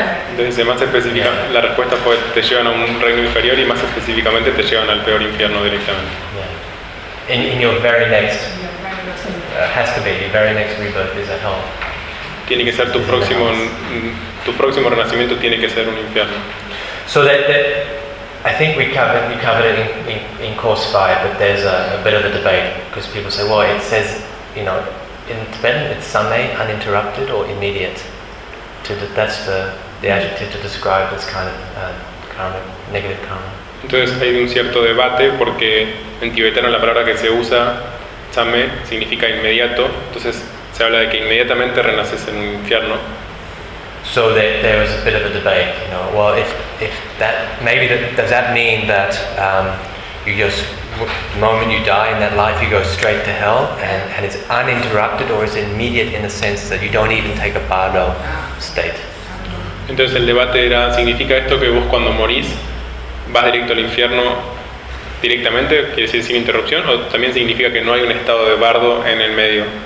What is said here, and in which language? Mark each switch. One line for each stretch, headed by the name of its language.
Spanish: Entonces, más específica, la respuesta fue te llevan a un reino inferior y más específicamente te llevan al peor infierno directamente.
English: Yeah. In your very next has to be your very next rebirth is at home.
Spanish: Tiene que ser tu próximo renacimiento tiene que ser un infierno.
English: So that I think we covered it in course 5, but there's a bit of a debate because people say, well, it says, you know, In Tibetan, it's same, uninterrupted or immediate. That's the adjective to describe this kind of karma, negative karma.
Spanish: Entonces hay un cierto debate porque en tibetano la palabra que se usa same significa inmediato. Entonces se habla de que inmediatamente renaces en un infierno.
English: So there was a bit of a debate, you know. Well, does that mean that you just the moment you die in that life you go straight to hell and it's uninterrupted, or is it immediate in the sense that you don't even take a bardo state?
Spanish: Entonces el debate era, ¿significa esto que vos cuando morís vas directo al infierno directamente, quiere decir sin interrupción, o también significa que no hay un estado de bardo en el medio?